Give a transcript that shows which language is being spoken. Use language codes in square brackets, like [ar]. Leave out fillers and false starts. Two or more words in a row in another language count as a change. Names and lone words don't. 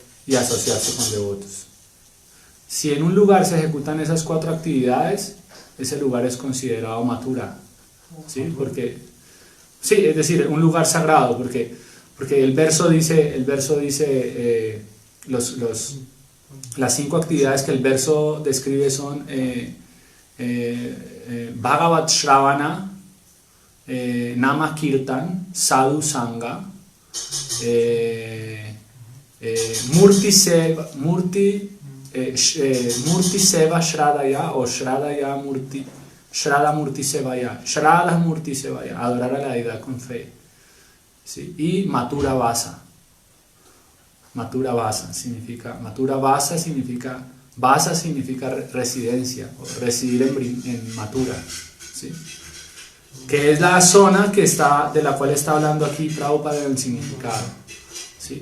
[es] y asociarse con devotos. Si en un lugar se ejecutan esas 4 actividades, ese lugar es considerado mathura, ¿sí? Porque, sí, es decir, un lugar sagrado, porque el verso dice las 5 actividades que el verso describe son [sa] Bhagavat Shravana, Nama Kirtan, Sadhu Sangha, Murti Seva Shradaya o Shradaya Murti, Shraddha Murti Sevaya, Shraddha Murti Sevaya, [es] adorar a la deidad con fe, ¿sí? Y [sa] Mathura Vasa, Mathura Vasa [es] significa Vasa significa residencia o residir en Mathura, ¿sí? Que es la zona de la cual está hablando aquí Prabhupada en el significado, ¿sí?